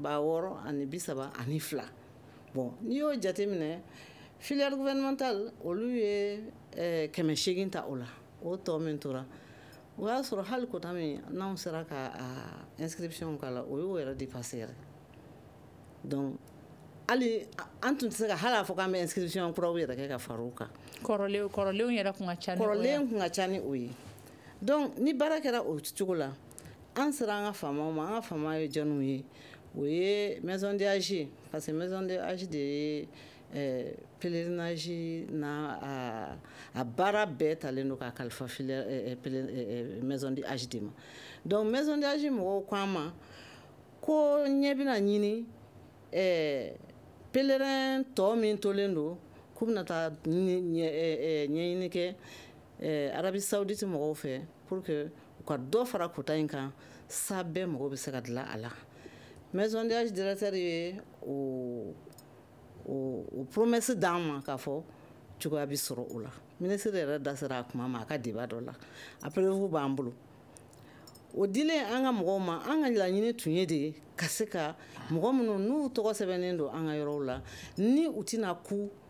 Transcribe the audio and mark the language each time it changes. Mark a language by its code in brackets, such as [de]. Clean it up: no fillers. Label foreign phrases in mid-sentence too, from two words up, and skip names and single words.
[bm] 632 bon n'i y'o jateminɛ [fr] filière gouvernementale [bm] olu ye 800 ta o la o tɔ min tora o y'a sɔrɔ hali kota min n'anw sera ka inscription k'a la o y'o yɛrɛ dépassé yɛrɛ donc hali an tun tɛ se ka hali a fɔ k'an bɛ inscription kuraw yɛrɛ kɛ ka fara o kan kɔrɔlenw yɛrɛ kun ka ca ni o ye kɔrɔlen kun ka ca ni o ye donc ni baara kɛra o cogo la an sera an ka faamaw ma an ka faamaw ye jɔnniw ye o ye [fr] maison de âge parce que maison de âge [bm] de ye pèlerinage na a baara bɛɛ talen don ka kalifa [fr] maison de âge [bm] de ma donc [fr] maison de âge [bm] mɔgɔw ko an ma ko ɲɛ bɛna ɲini pèlerin tɔ min tolen don k'u bɛna taa ɲɛɲini kɛ Arabie Saoudite mɔgɔw fɛ [fr] pour que [bm] u ka dɔ fara kota in kan sa bɛɛ mɔgɔw bɛ se ka dilan a la [fr] maison de âge directeur [bm] ye o promesse d'an ma k'a fɔ cogoya bɛ sɔrɔ o la ministre yɛrɛ da sera a kuma ma a ka débat dɔ la a prévu b'an bolo o dilen an ka mɔgɔw ma an ka laɲini tun ye de ka se ka mɔgɔ minnu n'u tɔgɔ sɛbɛnnen don an ka yɔrɔw la ni u tɛna ku